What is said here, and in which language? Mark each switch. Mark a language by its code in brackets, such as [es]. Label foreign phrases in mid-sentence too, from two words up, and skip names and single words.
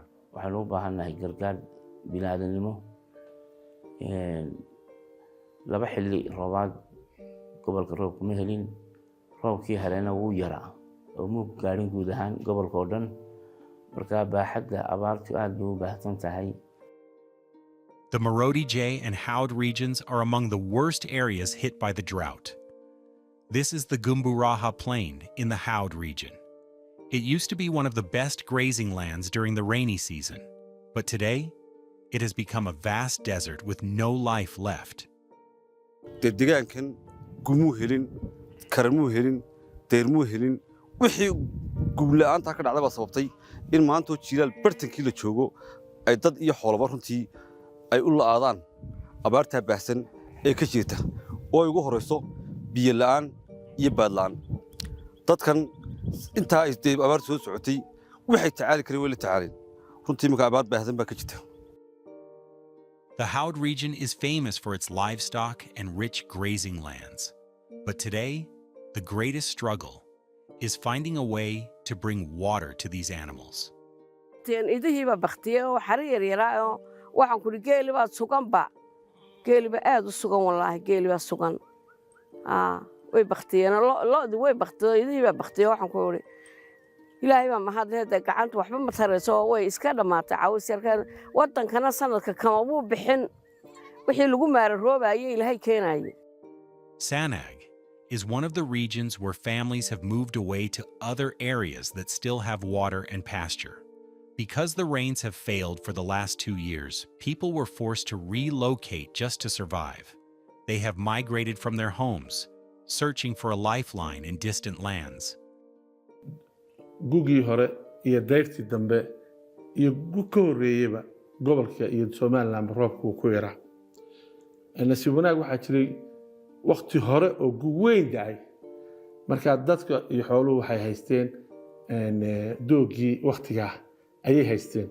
[so] waxaan u baahannahay gargaar bini'aadanimo laba xilli roobaad gobolka roobku ma helin roobkii helena wuu yaraa oo muu gaadhin guud ahaan gobolka oo dhan marka baaxadda abaartu aad bay u baahsan tahay. [en] The Marodi Jay and Howd regions are among the worst areas hit by the drought. This is the Gumburaha Plain in the Howd region. It used to be one of the best grazing lands during the rainy season, but today it has become a vast desert with no life left. [so] deegaankan gumuu helin karamuu helin deermuu helin wixii gubla'aanta ka dhacday baa sababtay in maanta jiilaal bartankii la joogo ay dad iyo xoolaba runtii ay u la'aadaan abaarta baahsan ee ka jirta oo ay ugu horeyso biyo la'aan iyo baad la'aan dadkan intaa ay abaar soo socotay waxay tacaali kareen way la tacaaleen runtii marka abaar baahsan baa ka jirta. [en] The Howd region is famous for its livestock and rich grazing lands. But today, the greatest struggle is finding a way to bring water to these animals. [so] idihiiba baktiye oo xari yar yaraa waxaan ku geeli baa sugan ba geeli ba aad u sugan wallahi geeli baa sugan way baktiyeen loodi way baktiyo idihiiba baktiye waxaan ku yiri ilaahay baa mahadleed gacanta waxba ma tarayso way iska dhamaatay caawis yarkan wadankana sanadka kama uu bixin wixii lagu maaray roobaayay ilaahay keenayay. [en] Sanag is one of the regions where families have moved away to other areas that still have water and pasture. Because the rains have failed for the last 2 years, people were forced to relocate just to survive. They have migrated from their homes, searching for a lifeline in distant lands. [so] gugii hore iyo dayrtii dambe iyo gug ka horreeyeyba gobolka iyo Somaliland roobku ku yaraa. nasiib wanaag waxaa jiray waqti hore oo gug weyn dhacay marka dadka iyo xooluhu waxay haysteen doogii waqtigaa ayay haysteen.